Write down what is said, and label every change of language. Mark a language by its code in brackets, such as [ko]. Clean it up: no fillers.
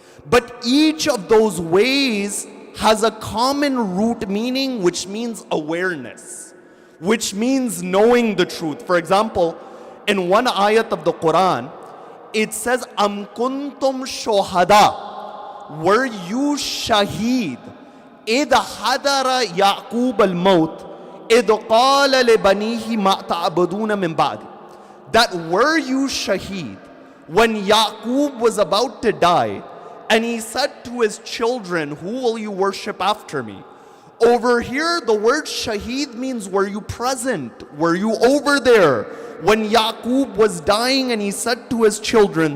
[en] But each of those ways has a common root meaning, which means awareness, which means knowing the truth. For example, in one ayat of the Quran, it says, [ar] Am kuntum shohada, [en] were you shaheed? [ar] إذ حضر يعقوب الموت إذ قال لبنيه ما تعبدون من بعد. [en] That were you shaheed when Yaqub was about to die and he said to his children, who will you worship after me? Over here, the word shaheed means were you present? Were you over there when Yaqub was dying and he said to his children?